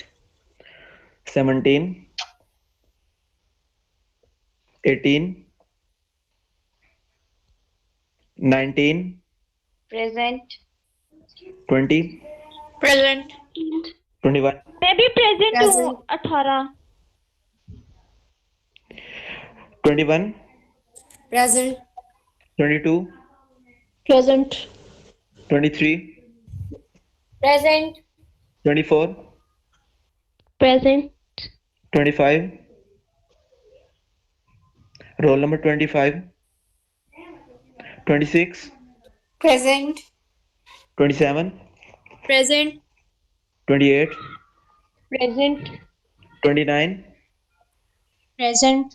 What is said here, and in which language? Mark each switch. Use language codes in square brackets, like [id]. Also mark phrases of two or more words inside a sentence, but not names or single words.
[en] 17, 18, 19, present, 20, present, 21, [hi] मैं भी present हूँ [en] Present. 18, 21, present, 22, present, 23, present, 24, present, 25, roll number 25, 26, present, 27, present, 28, present, 29, present,